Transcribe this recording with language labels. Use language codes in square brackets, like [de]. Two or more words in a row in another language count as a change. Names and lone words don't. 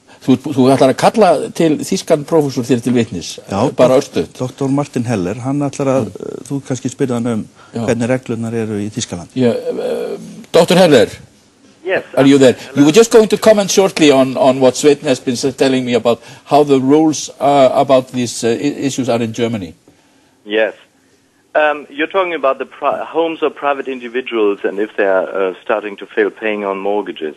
[is] Þú ætlar að kalla til þýskan prófessor þér til vitnis, bara örstutt. Dr. Martin Heller, hann ætlar að, þú kannski spyrja hann hvernig reglurnar eru í Þýskaland. [en] Dr. Heller, yes, are you there? You were just going to comment shortly on what Sveinn has been telling me about how the rules about these issues are in Germany. Yes. You're talking about the homes of private individuals and if they're starting to fail paying on mortgages.